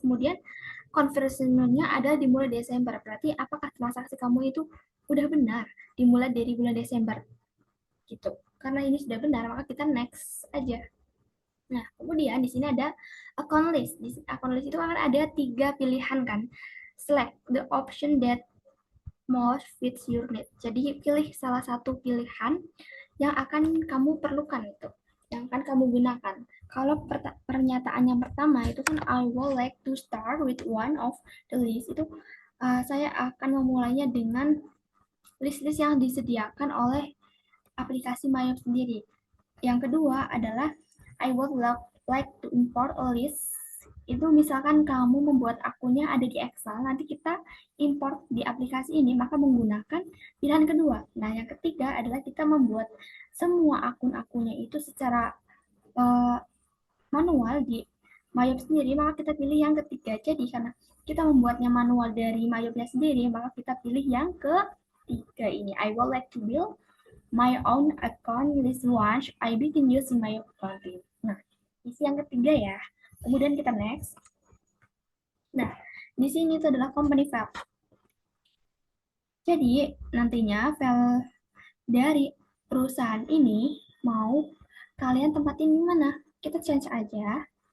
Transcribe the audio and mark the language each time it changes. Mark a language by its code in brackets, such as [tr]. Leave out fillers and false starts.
[id] Kemudian conversionnya ada dimulai Desember. Berarti apakah transaksi kamu itu udah benar dimulai dari bulan Desember gitu. Karena ini sudah benar, maka kita next aja. Nah, kemudian di sini ada account list. Di account list itu akan ada 3 pilihan kan. [en] Select the option that most fits your need. [id] Jadi pilih salah satu pilihan yang akan kamu perlukan itu, yang akan kamu gunakan. Kalau pernyataan yang pertama itu kan I would like to start with one of the list, itu saya akan memulainya dengan list-list yang disediakan oleh aplikasi Mayop sendiri. [en] Yang kedua adalah I would like to import a list. [id] Itu misalkan kamu membuat akunnya ada di Excel, nanti kita import di aplikasi ini, maka menggunakan pilihan kedua. Nah, yang ketiga adalah kita membuat semua akun-akunnya itu secara uh, manual di Mayop sendiri, maka kita pilih yang ketiga. Jadi karena kita membuatnya manual dari Mayopnya sendiri, maka kita pilih yang ketiga ini. [en] I would like to build my own account list once I begin using my accounting. [id] Nah, isi yang ketiga ya. Kemudian kita next. Nah, di sini itu adalah company file. Jadi, nantinya file dari perusahaan ini mau kalian tempatin di mana? Kita change aja.